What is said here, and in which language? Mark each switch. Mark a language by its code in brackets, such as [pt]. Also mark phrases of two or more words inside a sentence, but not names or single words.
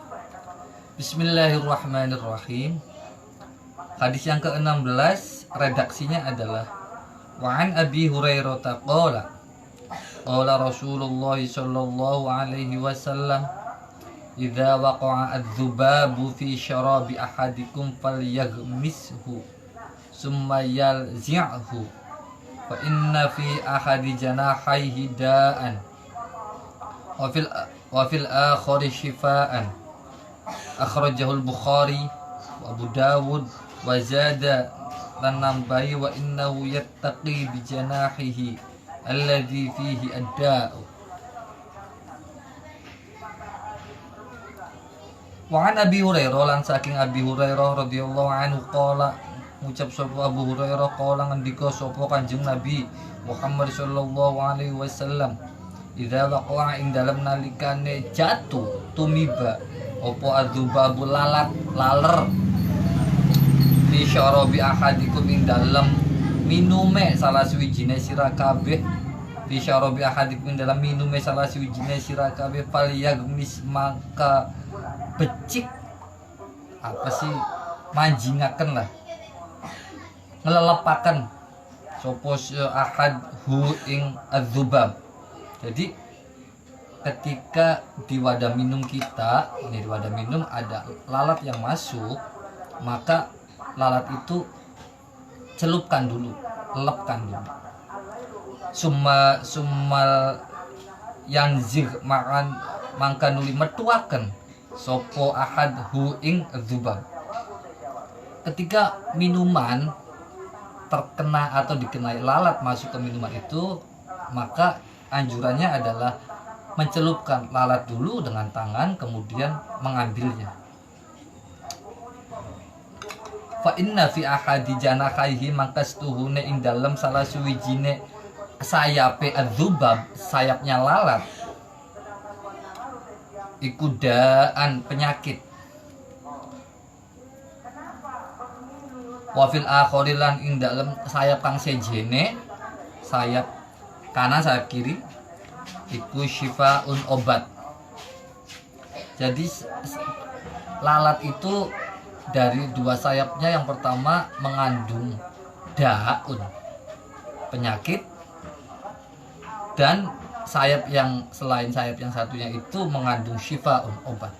[ar] بسم الله الرحمن الرحيم. [id] Hadis yang ke-16 redaksinya adalah [ar] وعن أبي هريرة قال قال رسول الله صلى الله عليه وسلم إذا وقع الذباب في شراب أحدكم فليغمسه ثم لينزعه فإن في أحد جناحيه داء وفي الآخر شفاء. أخرجه البخاري وأبو داود وزاد [jv] lan nambahi [ar] وإنه يتقي بجناحه الذي فيه الداء. وعن أبي هريرة [jv] lan saking Abi Hurairah [ar] رضي الله عنه قال [jv] ngucap sapa Abu Hurairah qala ngendika sapa Kanjeng Nabi Muhammad [ar] صلى الله عليه وسلم إذا وقع [jv] ing dalem nalikane jatuh tumiba apa adzubabu laler [ar] في شراب أحدكم [jv] ing dalem minume salah suwijine sira kabeh [ar] في شراب أحدكم [jv] ing dalem minume salah suwijine sira kabeh falyagmis maka becik apa sih manjingaken lah ngelelepaken sapa ahad hu ing adzubab. [id] Jadi ketika di wadah minum kita, ini di wadah minum ada lalat yang masuk, maka lalat itu celupkan dulu, lelepkan dulu. [ar] ثم ينزعه [jv] makan mangka nuli metuaken sapa ahad hu ing adzubab. [id] Ketika minuman terkena atau dikenai lalat masuk ke minuman itu, maka anjurannya adalah mencelupkan lalat dulu dengan tangan kemudian mengambilnya. [ar] فإن في أحد جناحيه [jv] mangkastuhune ing dalem salah suwijine sayape adzubab, [id] sayapnya lalat [jv] iku daan penyakit. [ar] وفي الآخر [jv] lan ing dalem sayap kang sejene, sayap kanan sayap kiri iku syifaun obat. [id] Jadi lalat itu dari dua sayapnya, yang pertama mengandung daun penyakit, dan sayap yang selain sayap yang satunya itu mengandung syifaun obat.